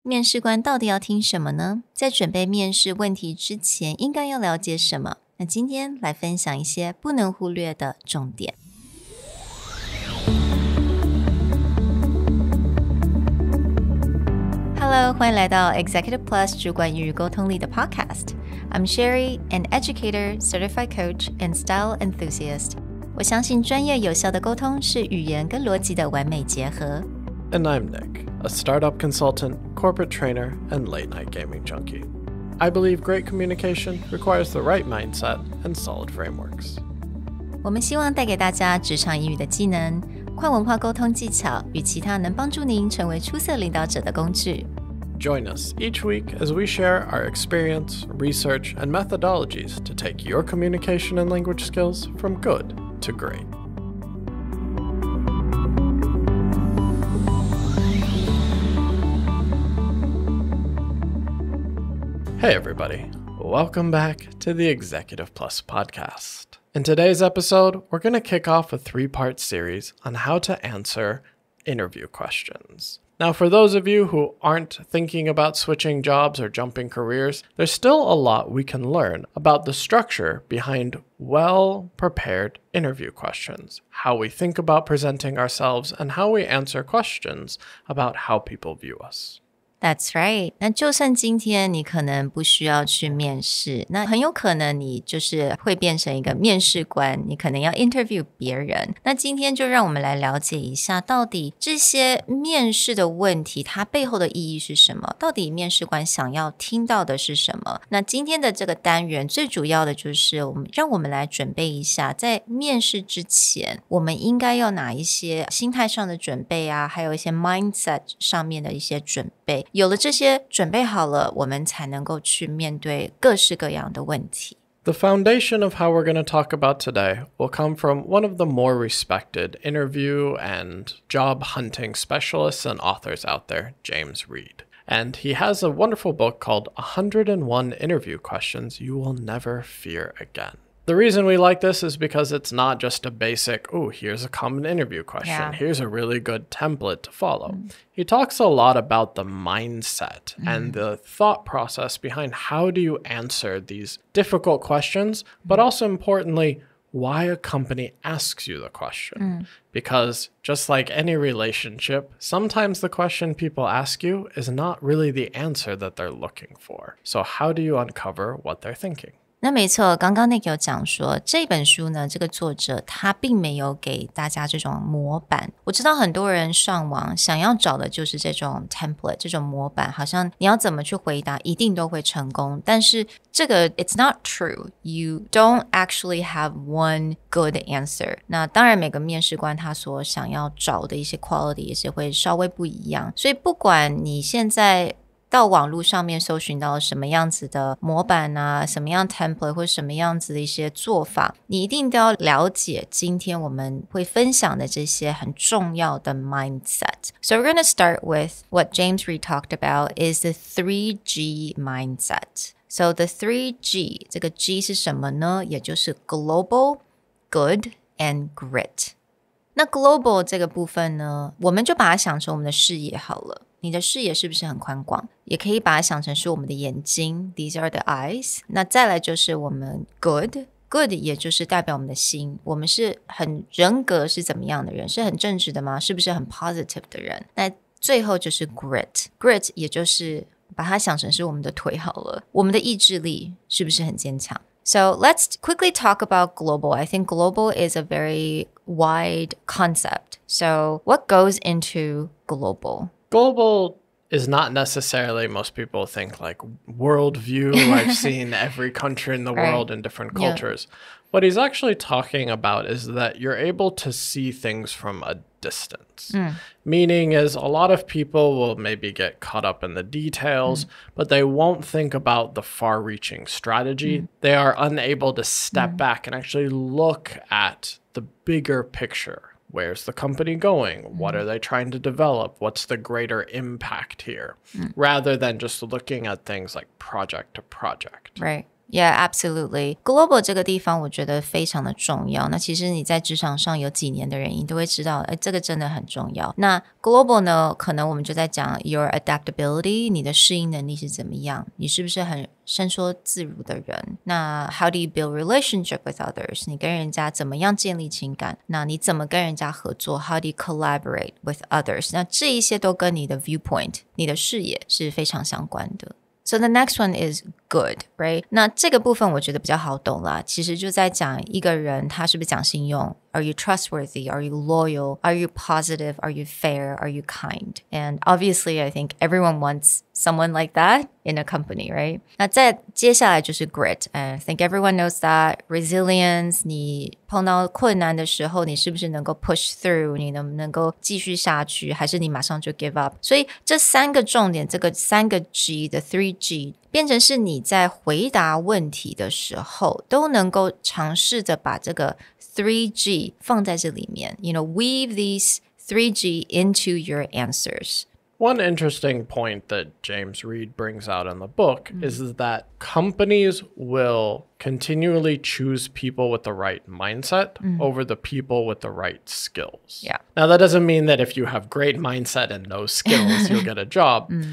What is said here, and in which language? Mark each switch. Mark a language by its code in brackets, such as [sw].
[zh] 面试官到底要听什么呢？在准备面试问题之前，应该要了解什么？那今天来分享一些不能忽略的重点。 Hello， 欢迎来到 Executive Plus 主管与沟通力的 Podcast。 [en] I'm Sherry, an educator, certified coach, and style enthusiast. [zh] 我相信专业有效的沟通是语言跟逻辑的完美结合。 [en] And I'm Nick, a startup consultant, corporate trainer, and late-night gaming junkie. I believe great communication requires the right mindset and solid frameworks. [zh] 我们希望带给大家职场英语的技能、跨文化沟通技巧与其他能帮助您成为出色领导者的工具。 [en] Join us each week as we share our experience, research, and methodologies to take your communication and language skills from good to great.Hey everybody, welcome back to the Executive Plus podcast. In today's episode, we're going to kick off a 3-part series on how to answer interview questions. Now, for those of you who aren't thinking about switching jobs or jumping careers, there's still a lot we can learn about the structure behind well-prepared interview questions, how we think about presenting ourselves, and how we answer questions about how people view us.That's right. [zh] 那就算今天你可能不需要去面试，那很有可能你就是会变成一个面试官，你可能要 interview 别人。那今天就让我们来了解一下，到底这些面试的问题，它背后的意义是什么？到底面试官想要听到的是什么？那今天的这个单元最主要的就是让我们来准备一下，在面试之前，我们应该要哪一些心态上的准备啊，还有一些 mindset 上面的一些准备。有了这些准备好了，我们才能够去面对各式各样的问题。 [en] The foundation of how we're going to talk about today will come from one of the more respected interview and job hunting specialists and authors out there, James Reed. And he has a wonderful book called 101 Interview Questions You Will Never Fear Again.The reason we like this is because it's not just a basic, here's a common interview question. Here's a really good template to follow. He talks a lot about the mindset and the thought process behind how do you answer these difficult questions, but also importantly, why a company asks you the question. Because just like any relationship, sometimes the question people ask you is not really the answer that they're looking for. So how do you uncover what they're thinking? [zh] 那没错，刚刚那个有讲说这本书呢，这个作者他并没有给大家这种模板。我知道很多人上网想要找的就是这种 template 这种模板，好像你要怎么去回答一定都会成功，但是这个 [en] it's not true. You don't actually have one good answer. [zh] 那当然每个面试官他所想要找的一些 quality 也是会稍微不一样，所以不管你现在到网络上面搜寻到什么样子的模板啊，什么样 template 或什么样子的一些做法，你一定都要了解今天我们会分享的这些很重要的 mindset. [en] So we're going to start with what James Reed talked about is the 3G mindset. So the 3G, [zh] 这个 G 是什么呢？ 也就是 [en] global, good, and grit. [zh] 那 global 这个部分呢，我们就把它想成我们的视野好了。你的视野是不是很宽广？也可以把它想成是我们的眼睛 [en] These are the eyes. [zh] 那再来就是我们 good 也就是代表我们的心，我们是很人格是怎么样的人？是很正直的吗？是不是很 positive 的人？那最后就是 grit 也就是把它想成是我们的腿好了，我们的意志力是不是很坚强？ [en] So let's quickly talk about global. I think global is a very wide concept. So what goes into global? Global is not necessarily, most people think like worldview. I've seen every country in the world in different cultures. What he's actually talking about is that you're able to see things from a distance. Meaning is a lot of people will maybe get caught up in the details, but they won't think about the far-reaching strategy. They are unable to step back and actually look at the bigger picture. Where's the company going? What are they trying to develop? What's the greater impact here? Rather than just looking at things like project to project. Right. Yeah, absolutely. [zh] Global 这个地方我觉得非常的重要。那其实你在职场上有几年的人，你都会知道，这个真的很重要。那 Global 呢，可能我们就在讲 [en] your adaptability， [zh] 你的适应能力是怎么样？你是不是很伸缩自如的人？ [en] 那 how do you build relationship with others？ [zh] 你跟人家怎么样建立情感？那你怎么跟人家合作 ？ [en] How do you collaborate with others？ [zh] 那这一些都跟你的 viewpoint， 你的视野是非常相关的。 [en] So the next one is good, right? [zh] 那这个部分我觉得比较好懂啦，其实就在讲一个人他是不是讲信用 [en] Are you trustworthy? Are you loyal? Are you positive? Are you fair? Are you kind? And obviously, I think everyone wants someone like that in a company, right? [zh] 那再接下来就是 grit. [en] I think everyone knows that. [zh] Resilience, 你碰到困难的时候，你是不是能够 [en] push through? [zh] 你能不能够继续下去？还是你马上就 [en] give up? [zh] 所以这三个重点，这个三个 G, [en] the 3G, [zh] 变成是你在回答问题的时候都能够尝试着把这个 3G 放在这里面 [en] You know, weave these 3G into your answers. One interesting point that James Reed brings out in the book is that companies will continually choose people with the right mindset over the people with the right skills. Yeah. Now, that doesn't mean that if you have great mindset and no skills, you'll get a job.